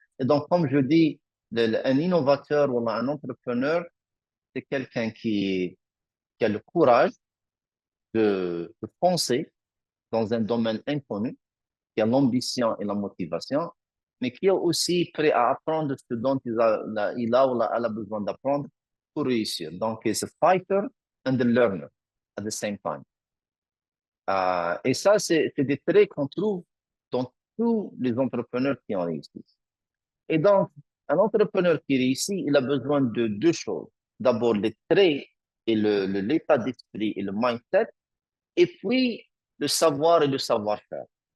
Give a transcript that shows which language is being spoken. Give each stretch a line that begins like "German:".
French: Et donc, comme je dis, un innovateur ou un entrepreneur, c'est quelqu'un qui a le courage de foncer dans un domaine inconnu, qui a l'ambition et la motivation, mais qui est aussi prêt à apprendre ce dont il a ou elle a besoin d'apprendre pour réussir. Donc, c'est
English: a fighter and a learner at the same time.
French: Et ça, c'est des traits qu'on trouve dans tous les entrepreneurs qui ont réussi. Et donc, un entrepreneur qui réussit, il a besoin de 2 choses. D'abord, les traits et l'état d'esprit et le mindset, et puis le savoir et le savoir-faire.